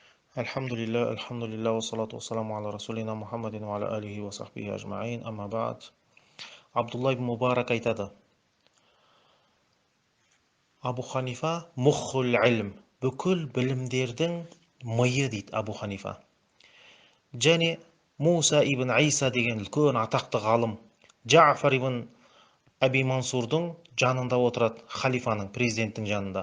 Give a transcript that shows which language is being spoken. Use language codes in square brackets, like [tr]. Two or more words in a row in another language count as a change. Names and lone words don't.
[ar] الحمد لله والصلاة والسلام على رسولنا محمد وعلى آله وصحبه أجمعين أما بعد. [kk] Abdullah ibn Mubarak айтады. Абу Ханифа [ar] مخ العلم, [kk] бүкіл білімдердің миы дейді Абу Ханифа. Және Муса ибн Иса деген үлкен атақты ғалым, Джафар ибн Аби Мансурдың жанында отырады, халифаның, президенттің жанында.